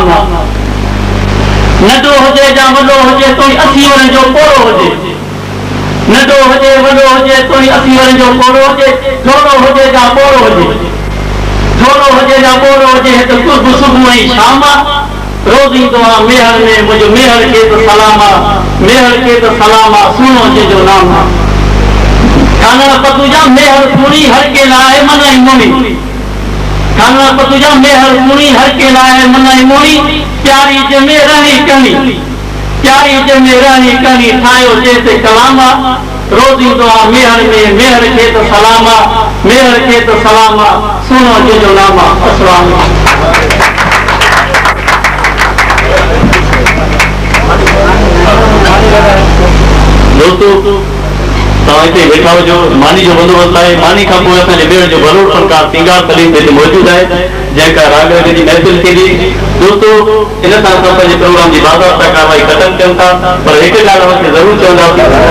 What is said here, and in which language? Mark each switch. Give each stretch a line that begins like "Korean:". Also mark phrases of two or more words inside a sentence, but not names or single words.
Sindhi: आहे नंढो हुजे या वॾो हुजे तोई 80 वरनि जो पोरो हुजे नंढो हुजे वॾो हुजे तोई 80 वरनि जो पोरो हुजे थोरो हुजे या पोरो हुजे थोरो हुजे या पोरो हुजे हिकु कुर्ब सुबुह ऐं शाम रोज़ ईंदो आहे मेहर में मुंहिंजो मेहर खे त सलाम आहे मेहर खे त सलाम आहे सुनो जंहिंजो नाम आहे कानड़ पतूजा मेहर सुणी हर के लाइ मनाई मोणी कानड़ पतूजा मेहर सुणी हर के लाइ मनाई मोणी प्यारी जमे रानी कणी प्यारी जमे रानी कणी ठाहियो जंहिं कलाम रोज़ ईंदो आहे मेहर में मेहर खे त सलाम आहे मेहर खे त सलाम आहे सुनो जंहिंजो नाम आहे अस्सलाम दोस्तों तव्हां हिते वेठा हुजो मानी जो बंदोबस्त आहे मानी खां पोइ असांजे ॿेड़ जो भरोड़ फनकार सिंगार सलीम हिते मौजूदु आहे जंहिंखां राग जी महफ़िल थींदी दोस्तों इन सां असां पंहिंजे प्रोग्राम जी बाज़ाब्ता कार्रवाई ख़तमु कयूं था पर हिकु ॻाल्हि असांखे ज़रूरु चवंदासीं